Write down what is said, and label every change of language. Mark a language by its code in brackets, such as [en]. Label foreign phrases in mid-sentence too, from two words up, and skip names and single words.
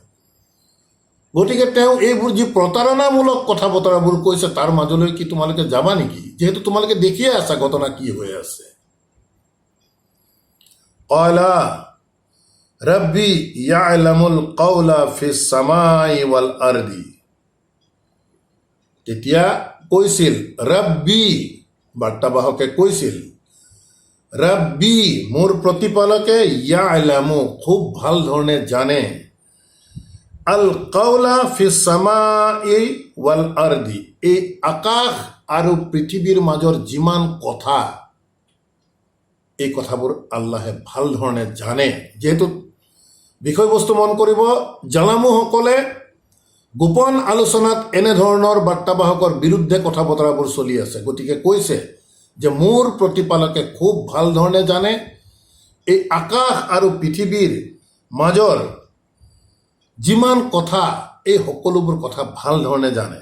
[as] গতিকে তেওঁ এইবোৰ যি প্ৰতাৰণামূলক কথা বতৰাবোৰ কৈছে তাৰ মাজলৈ কি তোমালোকে যাবা নেকি, যিহেতু তোমালোকে দেখিয়ে আছা ঘটনা কি হৈ আছে? [ar] قال ربي يعلم القول في السماء والأرض, [as] তেতিয়া কৈছিল ৰব্বি, বাৰ্তাবাহকে কৈছিল ৰব্বি, মোৰ প্ৰতিপালকে, ইয়ালামু, খুব ভাল ধৰণে জানে, [ar] القول في السماء والأرض, [as] এই আকাশ আৰু পৃথিৱীৰ মাজৰ যিমান কথা, এই কথাবোৰ আল্লাহে ভাল ধৰণে জানে। যিহেতু বিষয়বস্তু মন কৰিব, জালামুসকলে গোপন আলোচনাত এনেধৰণৰ বাৰ্তাবাহকৰ বিৰুদ্ধে কথা বতৰাবোৰ চলি আছে, গতিকে কৈছে যে মোৰ প্ৰতিপালকে খুব ভাল ধৰণে জানে এই আকাশ আৰু পৃথিৱীৰ মাজৰ যিমান কথা, এই সকলোবোৰ কথা ভাল ধৰণে জানে।